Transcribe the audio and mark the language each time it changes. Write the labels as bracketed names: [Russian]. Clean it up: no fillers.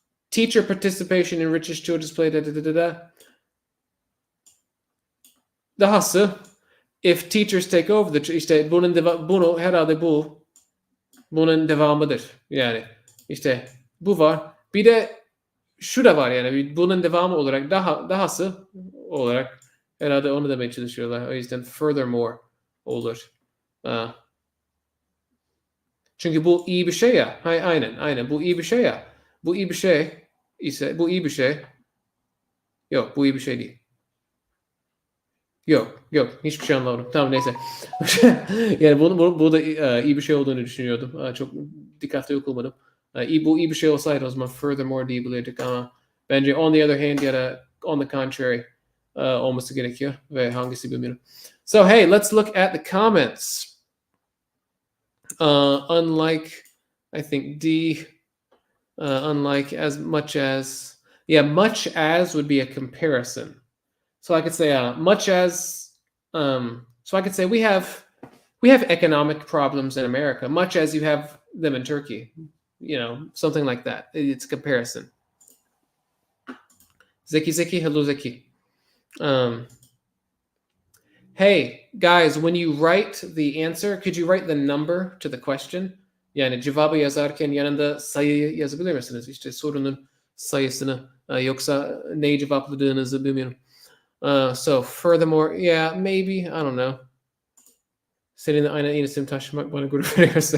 [English] Teacher participation enriches children's play. [Turkish] Dahası [English] if teachers take over the [Turkish] işte bunu herhalde bunun devamıdır. Yani işte bu var. Bir de şu da var yani bunun devamı olarak dahası olarak herhalde onu demeye çalışıyorlar. O yüzden furthermore olur. Çünkü bu iyi bir şey ya. Aynen. Bu iyi bir şey ya. Bu iyi bir şey ise bu iyi bir şey. Yok bu iyi bir şey değil. Yok. Hiçbir şey anlamadım. Tamam neyse. Yani bu da iyi bir şey olduğunu düşünüyordum. Çok dikkatli okumadım. Bu iyi bir şey olsaydı o zaman furthermore diyebilirdik ama bence [English] on the other hand [Turkish] ya da [English] on the contrary [Turkish] olması gerekiyor ve hangisi bilmiyorum. [English] So hey, let's look at the comments. Unlike, I think D, unlike as much as, much as would be a comparison. So I could say much as, so I could say we have economic problems in America, much as you have them in Turkey, something like that. It's a comparison. Zeki, hello Zeki. Hey guys, when you write the answer, could you write the number to the question? [Turkish] Yani cevabı yazarken yanında sayı yazabilir misiniz? İşte sorunun sayısını yoksa neyi cevapladığınızı bilmiyorum. [English] So furthermore, maybe, I don't know. [Turkish] Seninle aynı isim taşımak bana gurur veriyorsa.